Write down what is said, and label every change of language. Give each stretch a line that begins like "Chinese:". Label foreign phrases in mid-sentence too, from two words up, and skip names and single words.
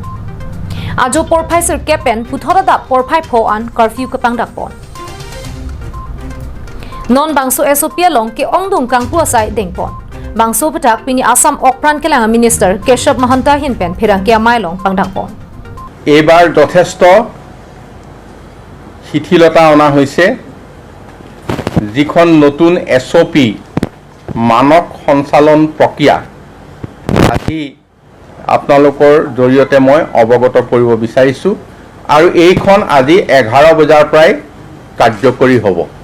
Karbi: Ajo porpaiser capen puthora da porpai pho an curfew ka pangdak pon. Non bangso esopia long ke ongdung kang puasai dengpon. Bangso putak pini Assam okpran kelang minister Keshav Mahanta hinpen phirang ke mailong pangdak pon.
Assamese: এবাৰ যথেষ্ট শিথিলতা অনা হৈছে যিখন নতুন এছঅপি মানক সঞ্চালন প্ৰক্ৰিয়া আজি আপোনালোকৰ জৰিয়তে মই অৱগত কৰিব বিচাৰিছো আৰু এইখন আজি 11 বজাৰ পৰাই কাৰ্যকৰী হ'ব